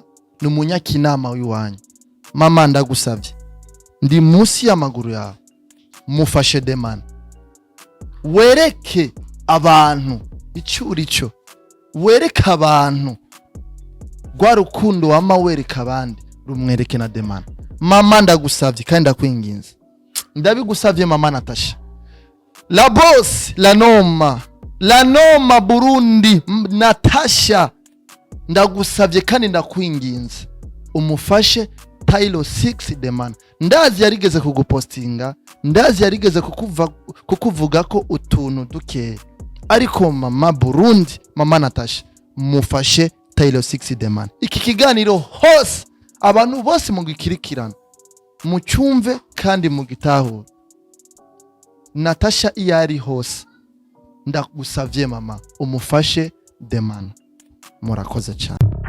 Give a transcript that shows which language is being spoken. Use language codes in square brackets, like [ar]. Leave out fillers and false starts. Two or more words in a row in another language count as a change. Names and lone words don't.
[rn] n'umunyakinama wiwanyu mama ndagusavye ndi munsi y'amaguru yawe mufashe Demana wereke abantu icyo wereke abantu rwa rukundo wama wereka abandi rumwereke na Demana mama ndagusavye kandi ndakwinginze ndabigusavye mama Natasha la boss la noma Burundi Natasha ndagusavye kandi ndakwinginze umufashe Tylo 6 Demana ndazi yarigeze kugupostinga ndazi yarigeze kukuvuga ko utuntu duke ariko mama Burundi mama Natasha mufashe Tylo 6 Demana iki kiganiro hose abantu bose mugikirikirana mucyumve kandi mugitahure Natasha iyari hose ndagusavye mama umufashe Demana murakoze cyane.